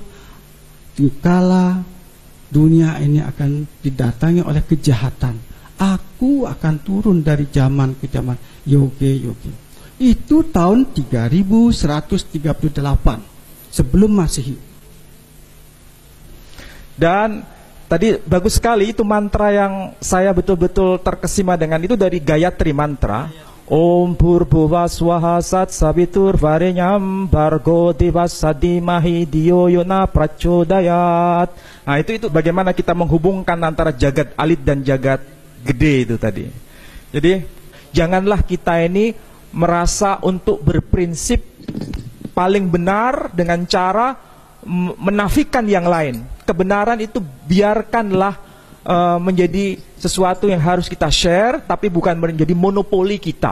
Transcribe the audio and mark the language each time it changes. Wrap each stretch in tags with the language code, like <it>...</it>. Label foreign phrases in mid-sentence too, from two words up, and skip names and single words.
<id>Dikala dunia ini akan didatangi oleh kejahatan, aku akan turun dari zaman ke zaman. Yoge. Itu tahun 3138 sebelum Masehi. Dan tadi bagus sekali itu mantra yang saya betul-betul terkesima dengan itu dari Gayatri mantra.</id> <sa>ॐ पूर्वस्वाहा सत् सबितुर् वरेण्यम् बर्गो देवसधीमहि धियोयोन प्रचोदयात्.</sa> <id>Nah itu bagaimana kita menghubungkan antara</id> <ban>jagat alit</ban> <id>dan</id> <ban>jagat gede</ban> <id>itu tadi. Jadi janganlah kita ini merasa untuk berprinsip paling benar dengan cara menafikan yang lain. Kebenaran itu biarkanlah menjadi sesuatu yang harus kita share, tapi bukan menjadi monopoli kita.</id>